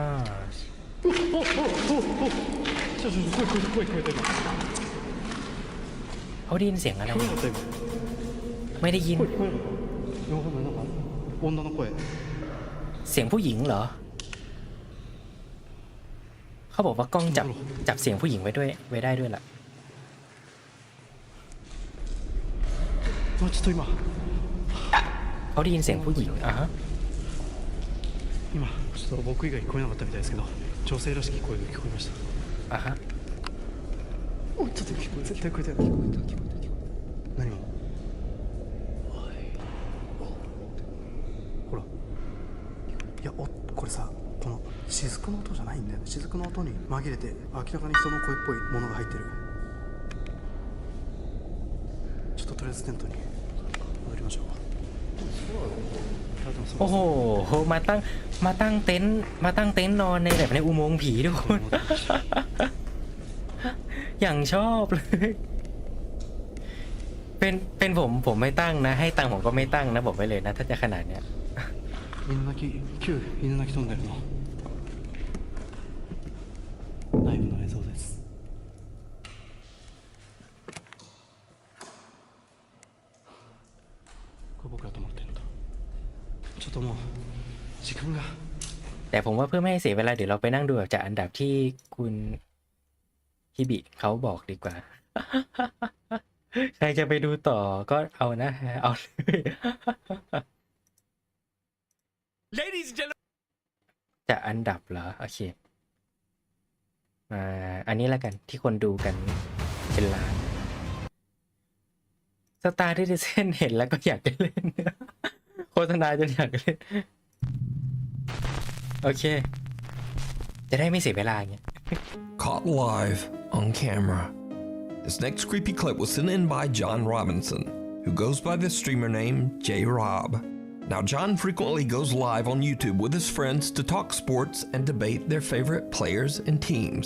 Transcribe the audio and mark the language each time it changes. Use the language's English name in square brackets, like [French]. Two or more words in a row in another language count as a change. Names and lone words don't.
[Thai] เขาได้ยินเสียงอะไรไม่ได้ยินเสียงผู้หญิงเหรอเขาบอกว่ากล้องจับเสียงผู้หญิงไว้ได้ด้วยล่ะเขาได้ยินเสียงผู้หญิงอ่ะฮะ [Japanese] 今ちょっと僕以外聞こえなかったみたいですけど女性らしき声が聞こえましたあはおいちょっと聞こえ絶対聞こえた聞こえた何もほらいやこれさこの雫の音じゃないんだよね雫の音に紛れて明らかに人の声っぽいものが入ってるちょっととりあえずテントに戻りましょう [Thai] โอ้โหมาตั้งเต็นท์นอนในแบบในอุโมงค์ผีทุกคน อย่างชอบเลยเป็นผมไม่ตั้งนะให้ตังค์ผมก็ไม่ตั้งนะบอกไว้เลยนะถ้าจะขนาดเนี้ย [Japanese] 犬鳴き飛んでるのライブの映像ですこれ僕が泊まってるんだちょっともう時間が [Thai] แต่ผมว่าเพื่อไม่ให้เสียเวลาเดี๋ยวเราไปนั่งดูแบบจากอันดับที่คุณฮิบิเขาบอกดีกว่า ใครจะไปดูต่อก็เอานะเอาเลย [English] Ladies and gentlemen [Thai] จากอันดับเหรอโอเคอันนี้แล้วกันที่คนดูกันเป็นล้านสตาร์ที่ดิเซนเห็นแล้วก็อยากจะเล่น โฆษณาจนอยากเล่นโอเคจะได้ไม่เสียเวลาอย่างเงี้ย [English] Caught live on camera. This next creepy clip was sent in by John Robinson, who goes by the streamer name J-Rob. Now, John frequently goes live on YouTube with his friends to talk sports and debate their favorite players and teams.